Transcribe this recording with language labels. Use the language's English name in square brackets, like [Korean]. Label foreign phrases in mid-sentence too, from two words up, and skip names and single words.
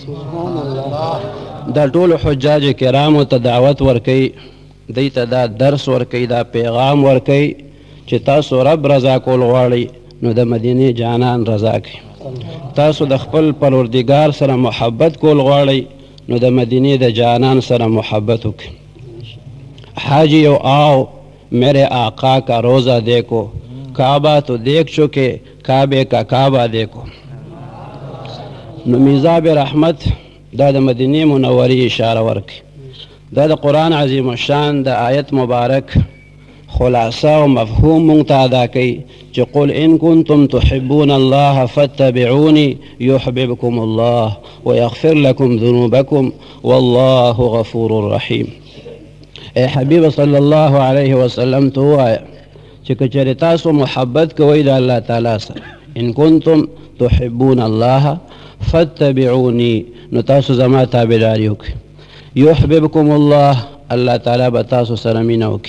[Pashto] دا ټولو حجاج کرامو ته دعوت ورکوي، دوی ته دا درس ورکوي، دا پیغام ورکوي چې تاسو رب رضا کول غواړئ نو د مدینې جانان رضا کوي. تاسو د خپل پروردګار سره محبت کول غواړئ نو د مدینې د جانان سره محبت وکړئ. [Urdu] حاجی یو آو میرے آقا کا روزہ دیکھو، کعبہ تو دیکھ چکے کعبے کا کعبہ دیکھو. [Pashto] نو میزاب رحمت دا د مدینې منورې اشاره ورکړي. دا د قرآن عظیم الشان د آیت مبارک خلاصه او مفهوم مونږ ته ادا کوي چې [Arabic] قل ان کنتم تحبون الله فاتبعوني يحببكم الله ويغفر لكم ذنوبكم والله غفور رحيم. [Pashto] اے حبیب [Arabic] صلی الله علیه وسلم [Pashto] ته ووایه چې که چېرې تاسو محبت کوئ د الله تعالی سره، [Arabic] ان کنتم تحبون الله فاتبعوني [Pashto] نو تاسو زما تابعداري وکړئ. [Arabic] یحببکم الله، [Pashto] الله تعالی به تاسو سره مینه وکړي.